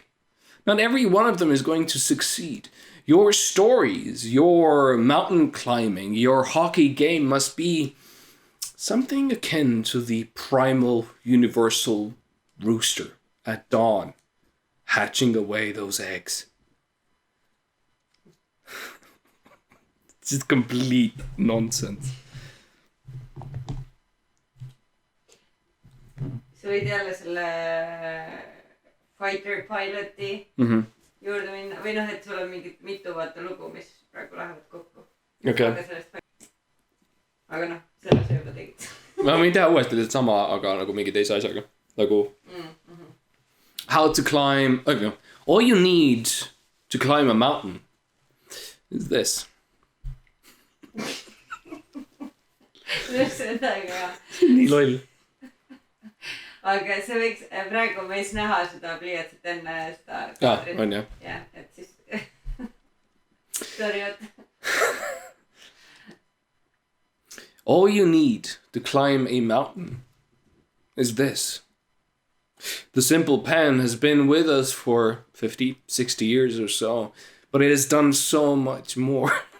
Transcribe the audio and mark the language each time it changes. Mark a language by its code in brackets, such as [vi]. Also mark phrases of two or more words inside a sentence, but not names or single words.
[en] Not every one of them is going to succeed. Your stories, your mountain climbing, your hockey game must be something akin to the primal universal rooster at dawn, hatching away those eggs. It's just complete nonsense. [et] sa võid jälle selle [en] fighter piloti [et] juurde minna või noh, et sul on mingid mitu vaata lugu, mis praegu lähevad kokku. [en] Okay. [et] Aga noh, selle sa juba tegid. Ma võin teha uuesti lihtsalt sama, aga nagu mingi teise asjaga. Nagu [en] how to climb... Okay. All you need to climb a mountain is this. [et] Seda ka. Nii loll. Aga see võiks praegu meis näha seda pliiatsit enne seda kaadrit. On jah. Jah, et siis... [en] Sorry, oot. All you need to climb a mountain is this. The simple pen has been with us for 50, 60 years or so, but it has done so much more.